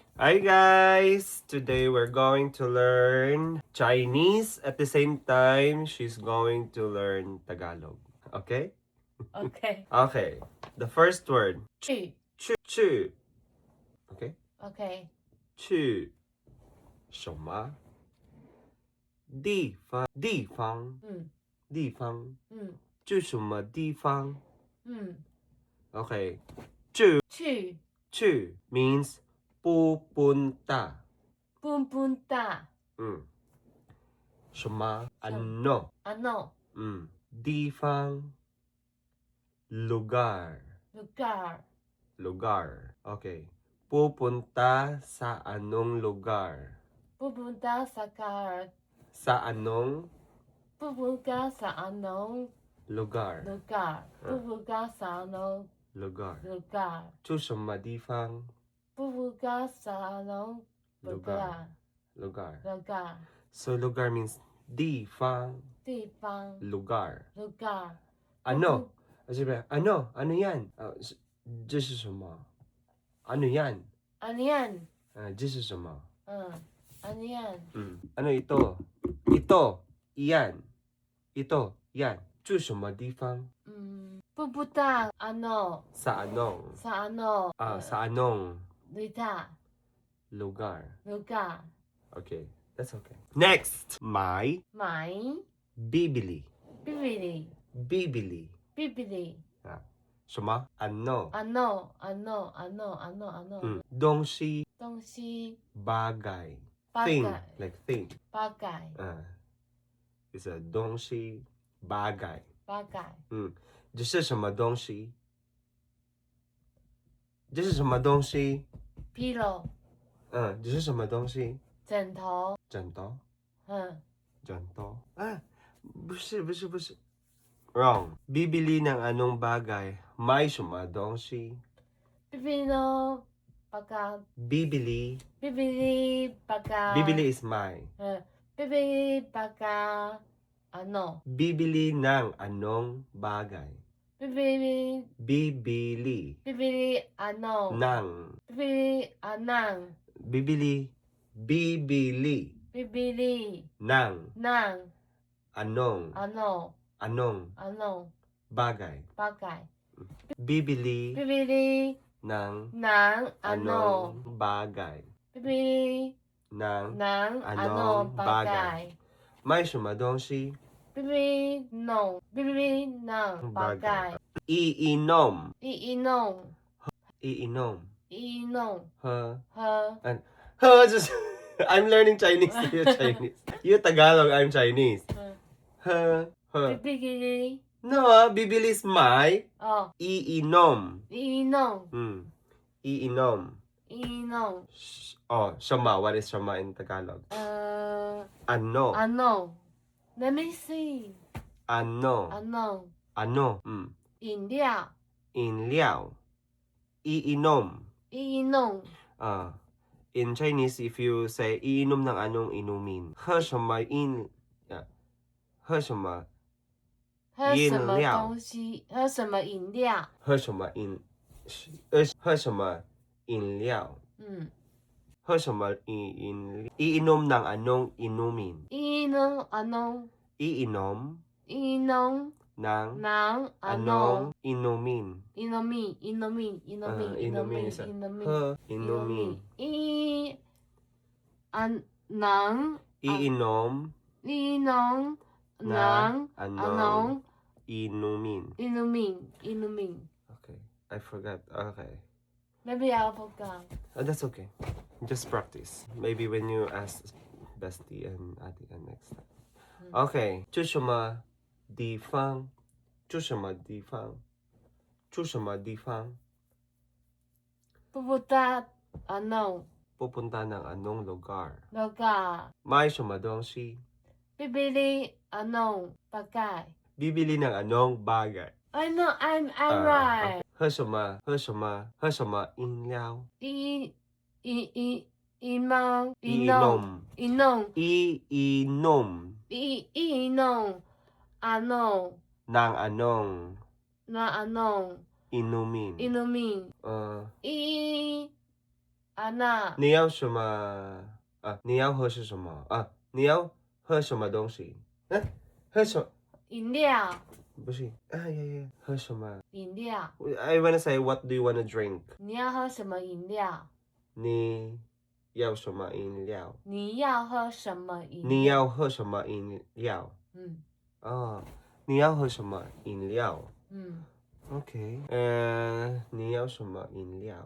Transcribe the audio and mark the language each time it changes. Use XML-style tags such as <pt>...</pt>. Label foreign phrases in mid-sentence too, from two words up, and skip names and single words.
<en>Hi guys! Today we're going to learn Chinese. At the same time, she's going to learn Tagalog. Okay? Okay. Okay. The first word.</en> <zh>去去. Okay?</zh> <en>OK</en> <zh>去什么地方？地方。地方。去什么地方？Okay.</zh> <en>去 means pupunta.</en> <zh>大什么 ano.</zh> <tl>ano Difang lugar. lugar Okay. Pupunta sa anong lugar? pupunta sa Sa anong pupunta sa anong lugar? lugar pupunta sa anong Lugar. lugar 去什么地方 pupunta sa anong lugar lugar. lugar</tl> <en>So lugar means 地方</en> <zh>地方</zh> <tl>lugar. lugar Ano? Siyempre, ano? Ano yan?</tl> <zh>这是什么</zh> <tl>Ano yan? ano yan</tl> <zh>这是什么</zh> <tl>ano yan Ano ito? Ito. Iyan. Ito. Yan.</tl> <zh>住什么地方</zh> <tl>pupunta ano Sa anong? sa ano Sa anong lugar lugar? lugar</tl> <en>Okay. That's okay. Next. May</en> <zh>买</zh> <tl>bibili. bibili Bibili. bibili</tl> <zh>什么 Ano?</zh> <tl>ano</tl> <zh>东西东西</zh> <tl>bagay.</tl> <en>Thing.</en> <tl>bagay</tl> <en>Like thing.</en> <tl>bagay</tl> <en>It's a 东西 bagay.</en> <tl>bagay</tl> <zh>这是什么东西？这是什么东西？</zh> <en>pillow</en> <zh>这是什么东西？枕头枕头。嗯枕头。不是。Wrong.</zh> <tl>Bibili ng anong bagay.</tl> <zh>May 什么东西</zh> <tl>bibili no pagka Bibili. bibili pagka</tl> <en>Bibili is may.</en> <tl>bibili pagka ano Bibili ng anong bagay. bibili Bibili bibili ano ng. bibili anang Bibili. Bibili bibili ng ng anong. ano Anong bagay. bagay Bibili bibili ng ng ano anong bagay. bibili ng ng ano anong bagay</tl> <zh>May 什么东西</zh> <tl>bibili ng bagay iinom. iinom Iinom. iinom</tl> <zh>喝</zh> <en>her 就是 I'm learning Chinese. You Chinese. You Tagalog, I'm Chinese.</en> <zh>喝</zh> <tl>bibili</tl> <en>No, bibili is may. oh</en> <tl>Iinom. iinom Iinom. iinom</tl> <en>什么 What is 什么 in Tagalog? Ano. ano let me see</en> <tl>Ano. ano 饮料 Inliao. Iinom. iinom</tl> <en>In Chinese, if you say,</en> <tl>iinom ng anong inumin.</tl> <zh>喝什么饮喝什么喝什么饮料东西喝什么饮料喝什么饮料喝什么</zh> <tl>iinom ng anong inumin. iinom ano Iinom iinom ng ng anong inumin. inumin Inumin is inumin inumin. ng Iinom iinom ng anong inumin. inumin</tl> <en>Okay, I forgot. Okay. maybe I forgot That's okay. Just practice. Maybe when you ask Bestie and Ate next time.</en> <zh>Okay. 去什么地方？去什么地方？去什么地方？</zh> <tl>pupunta ano Pupunta ng anong lugar? lugar</tl> <zh>May 什么东西</zh> <tl>bibili anong bagay Bibili ng anong bagay?</tl> <en>I know I'm right</en> <zh>喝什么？喝什么？喝什么饮料？</zh> <tl>inom Iinom. inom Iinom iinom ano ng anong na anong inumin? inumin Uh, i Anna.</tl> <zh>你要什么？啊，你要喝是什么？啊，你要喝什么东西？嗯，喝什么？饮料。不是，啊呀呀，喝什么饮料。</zh> <en>？I wanna say, what do you wanna drink?</en> <zh>你要喝什么饮料？你要什么饮料？你要喝什么饮料？你要喝什么饮料？嗯哦，你要喝什么饮料嗯，？OK，你要什么饮料？</zh>